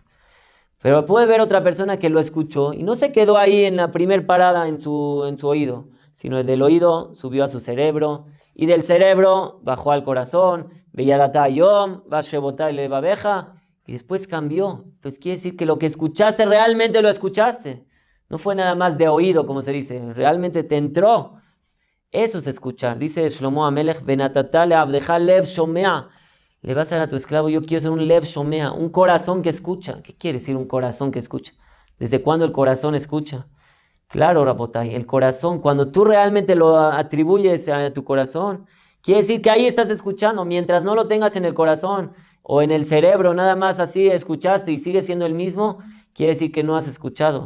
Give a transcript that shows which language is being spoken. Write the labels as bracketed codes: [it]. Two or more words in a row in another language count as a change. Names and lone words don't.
[es] Pero puede haber otra persona que lo escuchó y no se quedó ahí en la primer parada en su oído, sino del oído subió a su cerebro, y del cerebro bajó al corazón, [he] וידעת היום, והשבות אל לבבך, [es] y después cambió. Pues quiere decir que lo que escuchaste realmente lo escuchaste. No fue nada más de oído, como se dice. Realmente te entró. Eso es escuchar. Dice Shlomo Amelech: [he] ונתת לעבדך לב שומע. [es] Le vas a dar a tu esclavo: yo quiero ser un [he] לב שומע, [es] un corazón que escucha. ¿Qué quiere decir un corazón que escucha? ¿Desde cuándo el corazón escucha? Claro, Rabotai, el corazón, cuando tú realmente lo atribuyes a tu corazón, quiere decir que ahí estás escuchando. Mientras no lo tengas en el corazón o en el cerebro, nada más así escuchaste y sigue siendo el mismo, quiere decir que no has escuchado.